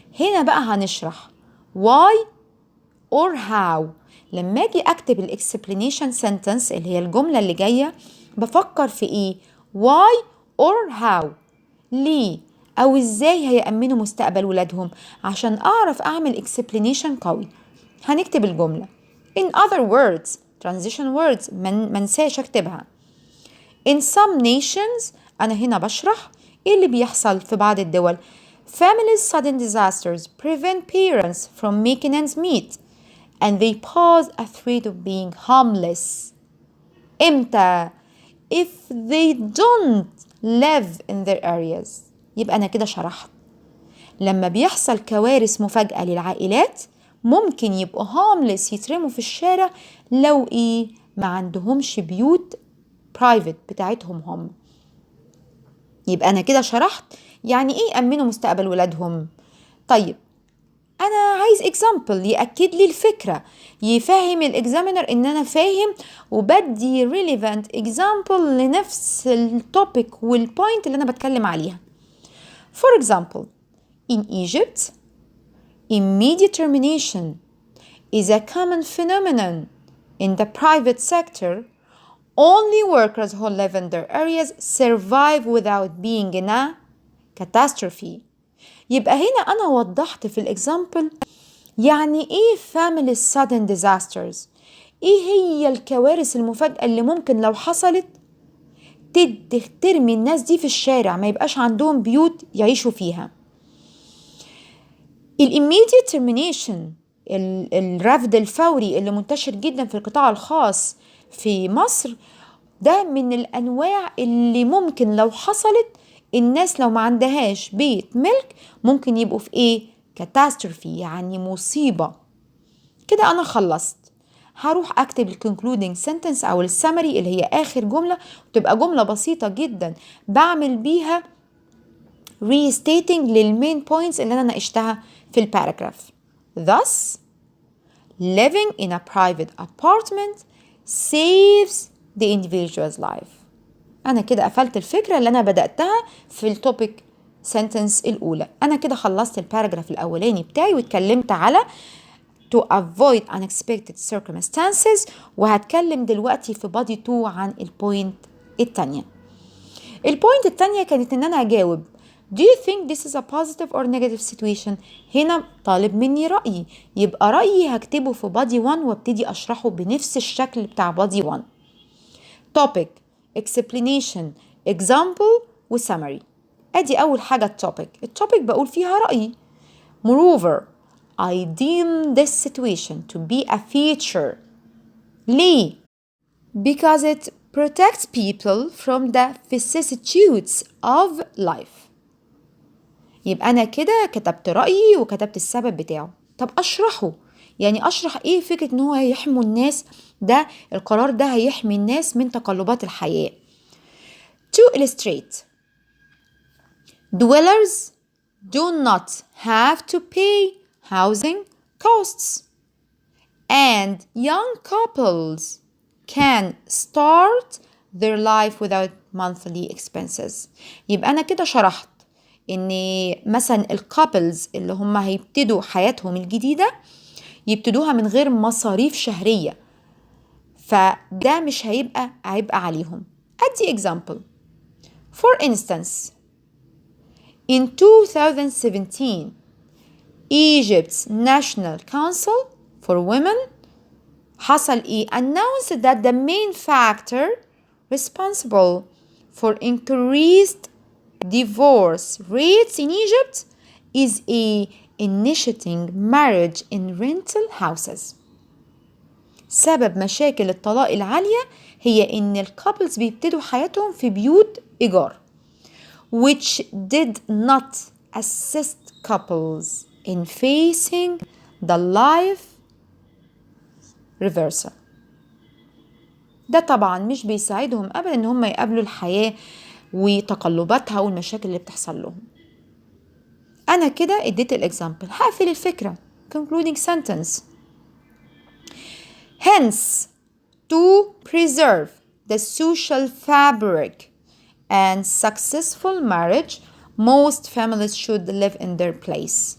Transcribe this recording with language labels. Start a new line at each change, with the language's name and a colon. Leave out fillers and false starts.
Arabic: هنا بقى هنشرح
English: why or how.
Arabic: لما أجي أكتب الإكسبلينيشن سنتنس اللي هي الجملة اللي جاية، بفكر في إيه؟
English: why or how،
Arabic: ليه أو إزاي هيأمنوا مستقبل ولادهم، عشان أعرف أعمل إكسبلينيشن قوي. هنكتب الجملة
English: in other words transition words
Arabic: منساش اكتبها.
English: in some nations
Arabic: أنا هنا بشرح إيه اللي بيحصل في بعض الدول.
English: families sudden disasters prevent parents from making ends meet and they pose a threat of being homeless.
Arabic: إمتى؟
English: if they don't live in their areas.
Arabic: يبقى أنا كده شرحت لما بيحصل كوارث مفاجئة للعائلات ممكن يبقوا هاملس يترموا في الشارع لو ما عندهمش بيوت برايفت بتاعتهم هم. يبقى أنا كده شرحت يعني إيه أمنوا مستقبل ولادهم. طيب أنا عايز example يأكد لي الفكرة، يفهم الإكزامينر إن أنا فاهم، وبدي relevant example لنفس التوبيك والبوينت اللي أنا بتكلم عليها.
English: For example, in Egypt, immediate termination is a common phenomenon in the private sector. Only workers who live in their areas survive without being in a catastrophe.
Arabic: يبقى هنا أنا وضحت في الإكزامبل يعني إيه
English: family sudden disasters،
Arabic: إيه هي الكوارث المفاجئة اللي ممكن لو حصلت ترمي الناس دي في الشارع، ما يبقاش عندهم بيوت يعيشوا فيها.
English: immediate termination
Arabic: الرفض الفوري اللي منتشر جدا في القطاع الخاص في مصر، ده من الأنواع اللي ممكن لو حصلت الناس لو ما عندهاش بيت ملك ممكن يبقوا في كاتاستروفي، يعني مصيبة. كده أنا خلصت. هروح أكتب concluding sentence أو السمري اللي هي آخر جملة، وتبقى جملة بسيطة جدا بعمل بيها restating للمين points اللي أنا ناقشتها في الباراجراف.
English: Thus, living in a private apartment saves the individual's life.
Arabic: أنا كده قفلت الفكرة اللي أنا بدأتها في التوبيك سنتنس الأولى. أنا كده خلصت الباراجراف الأولاني بتاعي واتكلمت على
English: to avoid unexpected circumstances،
Arabic: وهتكلم دلوقتي في body 2 عن البوينت التانية. البوينت التانية كانت إن أنا أجاوب
English: Do you think this is a positive or negative situation؟
Arabic: هنا طالب مني رأيي، يبقى رأيي هكتبه في body 1 وابتدي أشرحه بنفس الشكل بتاع body 1.
English: topic, explanation, example و summary.
Arabic: أدي أول حاجة التوبيك بقول فيها رأيي.
English: Moreover, I deem this situation to be a feature.
Arabic: ليه؟
English: Because it protects people from the vicissitudes of life.
Arabic: يبقى أنا كده كتبت رأيي وكتبت السبب بتاعه. طب أشرحه، يعني أشرح إيه فكرة إن هو هيحموا الناس، ده القرار ده هيحمي الناس من تقلبات الحياة.
English: To illustrate, dwellers do not have to pay housing costs, and young couples can start their life without monthly expenses.
Arabic: يبقى أنا كده شرحت إن مثلا الكابلز اللي هم هيبتدوا حياتهم الجديدة يبتدوها من غير مصاريف شهرية، فده مش هيبقى عبء عليهم.
English: أدي example. For instance, in 2017, Egypt's National Council for Women
Arabic: حصل إيه؟
English: announced that the main factor responsible for increased divorce rates in Egypt is initiating marriage in rental houses.
Arabic: سبب مشاكل الطلاق العالية هي إن الكابلز بيبتدوا حياتهم في بيوت إيجار،
English: which did not assist couples in facing the life reversal.
Arabic: ده طبعا مش بيساعدهم أبدا إن هم يقابلوا الحياة وتقلباتها والمشاكل اللي بتحصل لهم. أنا كده اديت الإكزامبل، هقفل الفكرة concluding sentence.
English: Hence, to preserve the social fabric and successful marriage, most families should live in their place.